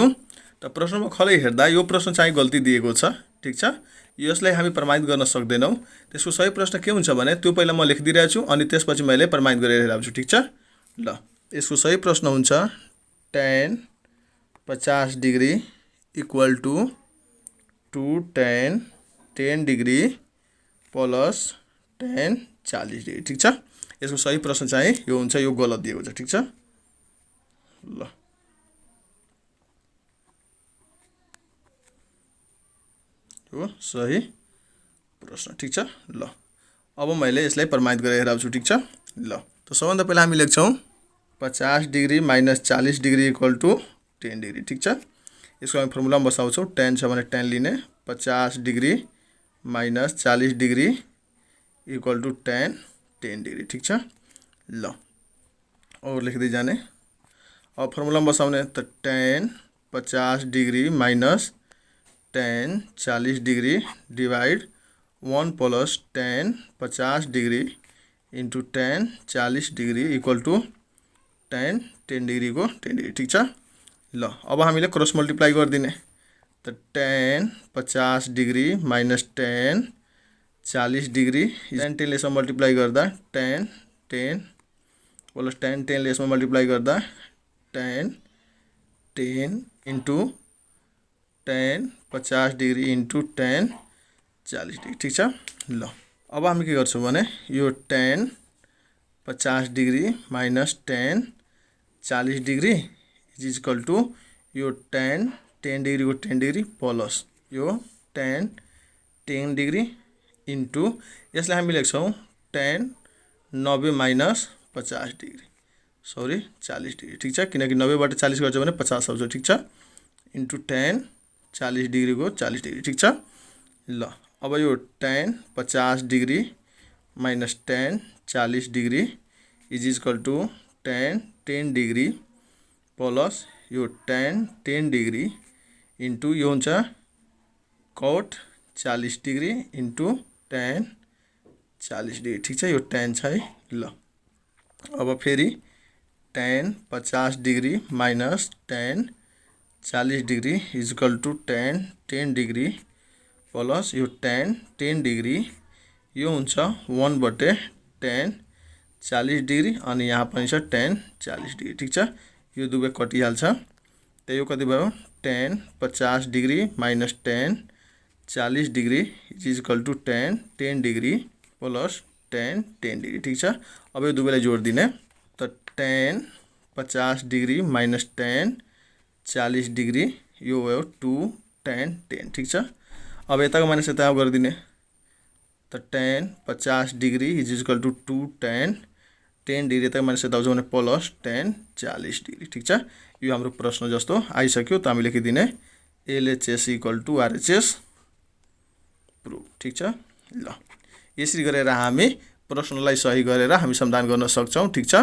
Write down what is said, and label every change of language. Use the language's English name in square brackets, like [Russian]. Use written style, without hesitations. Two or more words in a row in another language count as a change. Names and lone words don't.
[Nepali] त प्रश्न नम्बर खले हेर्दा यो प्रश्न चाहिँ गल्ती दिएको छ ठीक छ। यसलाई हामी प्रमाणित गर्न सक्दैनौँ। त्यसको सही प्रश्न के हुन्छ भने त्यो पहिला म लेखिदिइरहेको छु अनि त्यसपछि मैले प्रमाणित गरेर हेराउँछु ठीक छ। ल यसको सही प्रश्न हुन्छ [English] tan 50 degree equal to 2 tan 10 degree plus tan 40 degree [Nepali] ठीक छ। यसको सही प्रश्न चाहिँ यो हुन्छ, यो गलत दिएको छ ठीक छ। ल यो सही प्रश्न ठीक छ। ल अब मैले यसलाई प्रमाणित गरेर हेराउँछु ठीक छ। ल त सबभन्दा पहिला हामी लेख्छौँ [English] 50 degree minus 40 degree equal to 10 degree [Nepali] ठीक छ। यसको हामी फर्मुलामा बसाउँछौँ। tan छ भने tan लिने, [English] 50 degree minus 40 degree equal to tan 10 degree [Nepali] ठीक छ। ल और लेख्दै जाने। अब फर्मुलामा बसाउने त [English] tan 50 degree minus tan 40 degree divide 1 plus tan 50 degree into tan 40 degree equal to tan 10 degree [Nepali] को 10 डिग्री ठीक छ। ल अब हामीले [English] cross multiply [Nepali] गरिदिने त [English] tan 50 degree minus tan 40 degree [Nepali] tan 10 ले यसमा मल्टिप्लाई गर्दा [English] tan 10 plus tan 10 [Nepali] ले यसमा मल्टिप्लाई गर्दा [English] tan 10 into tan 50 degree into tan 40 degree [Nepali] ठीक छ। ल अब हामी के गर्छौं भने यो [English] tan 50 degree minus tan 40 degree is equal to [Nepali] यो tan 10 डिग्री को [English] 10 degree plus [Nepali] यो [English] tan 10 degree into [Nepali] यसलाई हामी लेख्छौं [English] tan 90 minus 50 degree [Nepali] सरी 40 डिग्री ठीक छ, किनकि 90 बाट 40 गर्छ भने 50 आउँछ ठीक छ, [English] into tan 40 degree [Nepali] को 40 डिग्री ठीक छ। ल अब यो [English] tan 50 degree minus tan 40 degree is equal to tan 10 degree plus [Nepali] यो [English] tan 10 degree into [Nepali] यो हुन्छ [English] cot 40 degree into tan 40 degree [Nepali] ठीक छ, यो tan छ है। ल अब फेरि [English] tan 50 degree minus tan 40 degree is equal to tan 10 degree plus [Nepali] यो [English] tan 10 degree [Nepali] यो हुन्छ 1 बटे [English] tan 40 degree [Nepali] अनि यहाँ पनि छ [English] tan 40 degree [Nepali] ठीक छ। यो दुवै कटिहाल्छ त यो कति भयो [English] tan 50 degree minus tan 40 degree is equal to tan 10 degree plus tan 10 degree [Nepali] प्लस tan 10 डिग्री ठीक छ। अब यो दुवैलाई जोड दिने त [English] tan 50 degree minus tan 40 degree [Nepali] यो भयो 2 tan 10 ठीक छ। अब यताको माइनस यता गरिदिने त [English] tan 50 degree is equal to 2 tan 10 degree [Nepali] यताको माइनस यता आउँछ भने [English] plus tan 40 degree [Nepali] ठीक छ। यो हाम्रो प्रश्न जस्तो आइसक्यो त हामी लेखिदिने [English] LHS equal to RHS proof [Nepali] ठीक छ। ल यसरी गरेर हामी प्रश्नलाई सही गरेर हामी समाधान गर्न सक्छौं ठीक छ।